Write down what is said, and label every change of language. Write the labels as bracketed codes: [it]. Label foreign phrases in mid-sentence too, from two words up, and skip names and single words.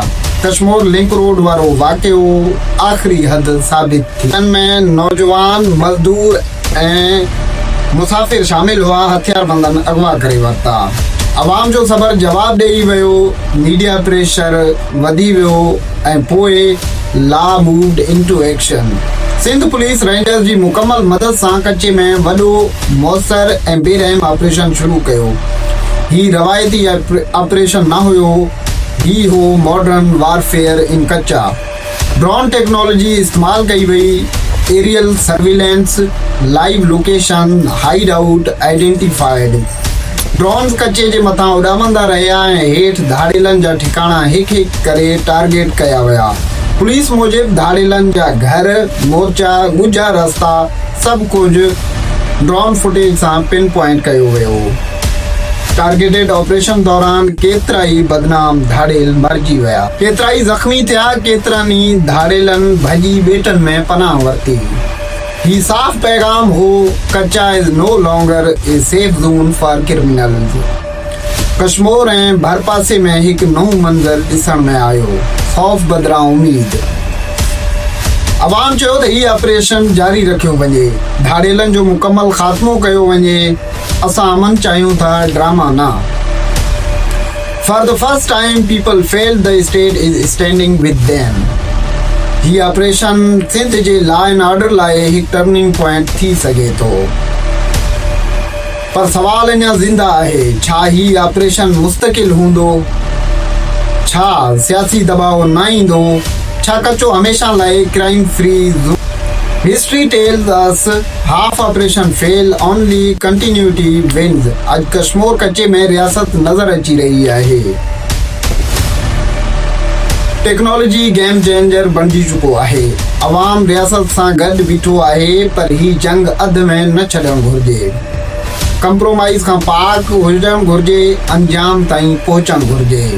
[sd] कश्मीर लिंक रोड वारो वाक़ियो आख़िरी हद साबित थी। इन में नौजवान, मज़दूर ऐं मुसाफ़िर शामिल हुआ। हथियारबंदनि अगवा करे वरिता। अवाम जो सबर जवाब ॾेई वियो, [en] media pressure [sd] वधी वियो ऐं पोइ [en] law moved into action. [sd] सिंध पुलिस रेंजर्स जी मुकमल मदद सां कचे में वॾो, मौसर ऐं बेरहम ऑपरेशन शुरू कयो। ही रवायती ऑपरेशन न हुयो, ही हो [en] modern warfare in Kacha. drone technology [sd] इस्तेमाल कई वई, [en] aerial surveillance, live location, hide out identified. [sd] ड्रोन्स कचे जे मथां उॾामंदा रहिया ऐं हेठि धाड़ेलनि जा ठिकाणा हिकु हिकु करे टारगेट कया विया। पुलिस मूजिबि धाड़ेलनि जा घर, मोर्चा, ॻुझा रस्ता सभु कुझु [en] drone footage [sd] सां [en] pin point [sd] कयो वियो। टारगेटेड ऑपरेशन दौरान केतिरा ई बदनाम धाड़ेल मरिजी विया, केतिरा ई ज़ख़्मी थिया, केतिरनि ई धाड़ेलनि भॼी ॿेटनि में पनाह वरिती। ही साफ़ पैगाम हो, [en] Kacha is no longer a safe zone for criminals. [sd] कश्मीर ऐं भरपासे में हिकु नओं मंज़र ॾिसण में आयो, खौफ़ बदिरां उम्मीद। अवाम चयो त ही ऑपरेशन जारी रखियो वञे, धाड़ेलनि जो मुकमल ख़ात्मो कयो वञे। असां अमन चाहियूं था, ड्रामा न। [en] for the first time people feel the state is standing with them. [sd] ही ऑपरेशन सिंध जे [en] law and order [sd] लाइ हिकु [en] turning point [sd] थी सघे थो, पर सवाल अञा ज़िंदा आहे। छा ही ऑपरेशन मुस्तकिल हूंदो? छा सियासी दबाव न ईंदो? छा कचो हमेशा लाइ [en] crime free zone? history tells us half operation fail, only continuity wins. [sd] अॼु कश्मीर कचे में रियासत नज़र अची रही आहे। [en] technology game changer [sd] बणिजी चुको आहे। अवाम रियासत सां गॾु बीठो आहे, पर ही जंग अध में न छॾणु घुरिजे। कंप्रोमाइज़ खां पाक हुजणु घुरिजे, अंजाम ताईं पहुचणु घुरिजे।